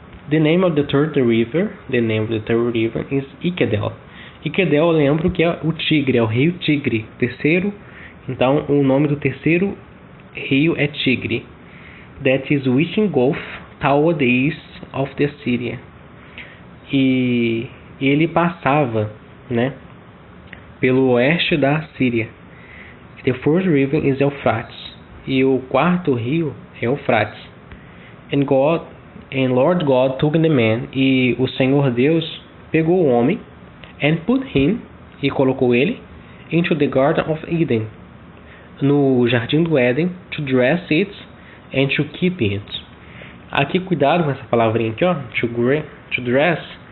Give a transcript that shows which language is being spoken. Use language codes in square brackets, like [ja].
[en] The name of the third river is Ikedel. [pt] Ikedel, eu lembro que é o Tigre, é o rio Tigre. Terceiro, então o nome do terceiro rio é Tigre. [en] That is which engulf toward the east of the Syria. [pt] E ele passava, né, pelo oeste da Síria. [en] The fourth river is Eufrates. [pt] E o quarto rio é Eufrates. [en] And Lord God took the man. [pt] E o Senhor Deus pegou o homem. [en] And put him. [pt] E colocou ele. [en] Into the garden of Eden. [pt] No jardim do Éden. [en] To dress it. And to keep it. [pt] Aqui cuidado com essa palavrinha aqui, ó. [en] To dress.